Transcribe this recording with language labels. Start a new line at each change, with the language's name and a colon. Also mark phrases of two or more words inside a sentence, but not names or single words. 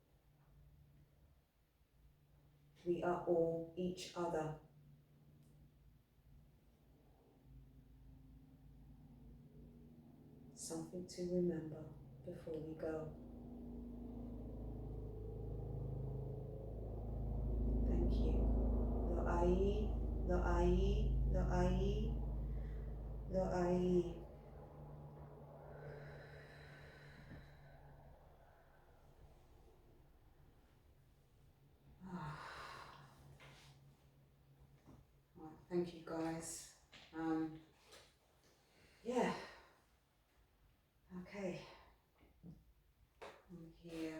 English: We are all each other. Something to remember before we go. Thank you. Lo ai, lo ai, lo ai, lo ai. Right, thank you guys. Yeah. Okay. here.